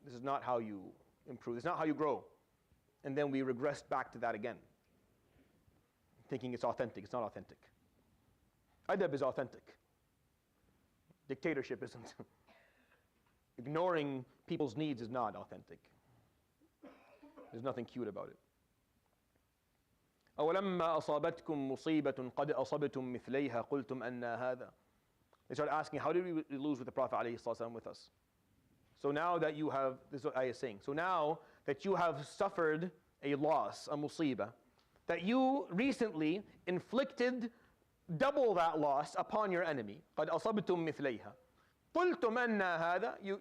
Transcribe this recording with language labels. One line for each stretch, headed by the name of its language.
English: This is not how you improve. This is not how you grow. And then we regressed back to that again, thinking it's authentic. It's not authentic. Adab is authentic. Dictatorship isn't. Ignoring people's needs is not authentic. There's nothing cute about it.
Arabic: أولما أصابتكم مصيبة قد أصبتم مثليها قلتم أن هذا
English: They started asking, how did we lose with the Prophet ﷺ with us? So now that you have, this is what I is saying, so now that you have suffered a loss, a musibah, that you recently inflicted double that loss upon your enemy.
Arabic: قَدْ أَصَبْتُم مِثْلَيْهَا قُلْتُمْ أَنَّا هَذَا.